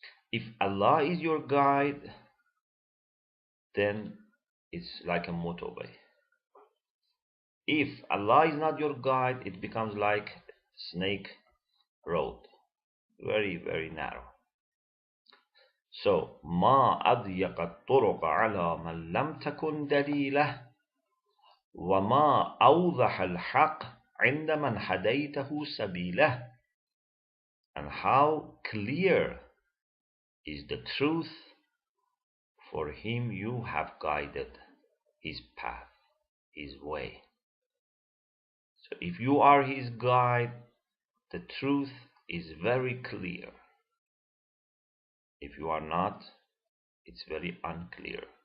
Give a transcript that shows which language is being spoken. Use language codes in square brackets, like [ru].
[en] If Allah is your guide, then it's like a motorway. If Allah is not your guide, it becomes like snake road, very, very narrow. So, [ar] ما أضيق الطرق على من لم تكن دليله وما أوضح الحق عند من هديته سبيله. [en] And how clear is the truth for him you have guided his path, his way. So if you are his guide, the truth is very clear. If you are not, it's very unclear.